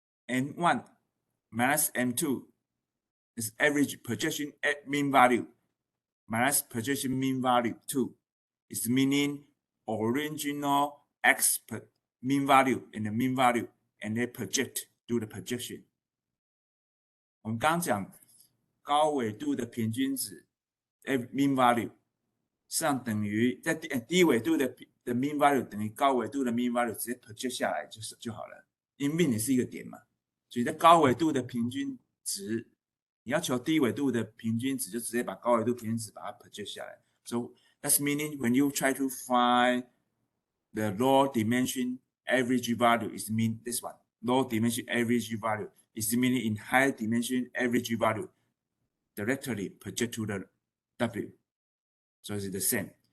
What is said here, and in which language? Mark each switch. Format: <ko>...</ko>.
<en>M1 minus M2 is average projection at mean value minus projection mean value 2 is meaning original X mean value and the mean value and they project do the projection.</en> <zh>我们刚刚讲高纬度的平均值 mean value 上等于在低纬度的 mean value 等于高纬度的 mean value 直接 project 下来就好了，因为 mean 也是一个点嘛，所以在高纬度的平均值，你要求低纬度的平均值，就直接把高纬度平均值把它 project 下来。</zh> <en>So that's meaning when you try to find the low dimension average value is mean this one. Low dimension average value is meaning in high dimension average value directly project to the W. So it's the same.</en>